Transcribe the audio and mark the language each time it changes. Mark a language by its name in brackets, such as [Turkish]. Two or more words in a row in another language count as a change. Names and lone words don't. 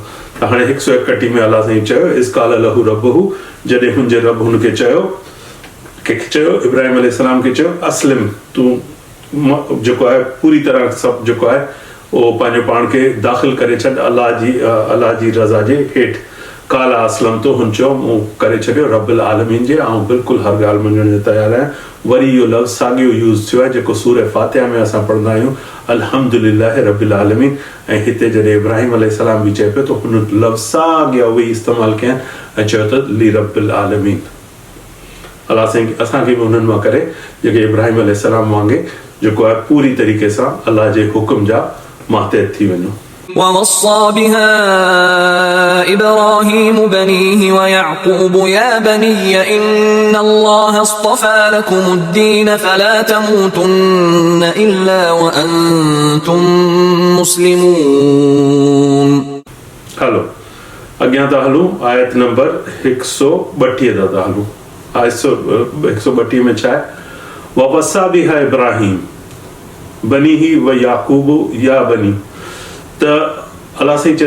[Sindhi] त हाणे 131 में अलाह साईं चयो [Arabic] إذ قال له ربه, [Sindhi] जॾहिं हुनजे रब हुनखे चयो, कंहिंखे चयो, इब्राहिम अलैहिस्सलाम खे चयो अस्लिम, तूं जेको आहे पूरी तरह सभु जेको आहे उहो पंहिंजो पाण खे दाख़िल करे छॾ अलाह जी रज़ा जे हेठि। [Arabic] قال أسلم [Sindhi] तो हुन चयो मूं करे छॾियो [Arabic] رب العالمين [Sindhi] जे, ऐं बिल्कुलु हर ॻाल्हि मञण जे तयारु आहियां। वरी इहो लफ़्ज़ साॻियो यूज़ थियो आहे जेको सूर फातिहा में असां पढ़ंदा आहियूं, [Arabic] الحمد لله رب العالمين, [Sindhi] ऐं हिते जॾहिं इब्राहिम अलैहिस्सलाम बि चए पियो त हुन लफ़्ज़ साॻिया उहे इस्तेमालु कया ऐं चयो त [Arabic] لرب العالمين. [Sindhi] अलाह साईं असांखे बि उन्हनि मां करे जेके इब्राहिम अलैहिस्सलाम वांगुरु जेको आहे पूरी तरीक़े सां अलाह जे हुकुम जा मातहत थी वञो। [Arabic] ووصى بها إبراهيم بنيه ويعقوب يا بني إن الله اصطفى لكم الدين فلا تموتن إلا وأنتم مسلمون। [Sindhi] हलो अॻियां था हलूं, आयत नंबर 132 था हलूं। 132 में छा आहे, [Arabic] ووصى بها إبراهيم بنيه ويعقوب يا بني, [Sindhi] त अलाह साईं चए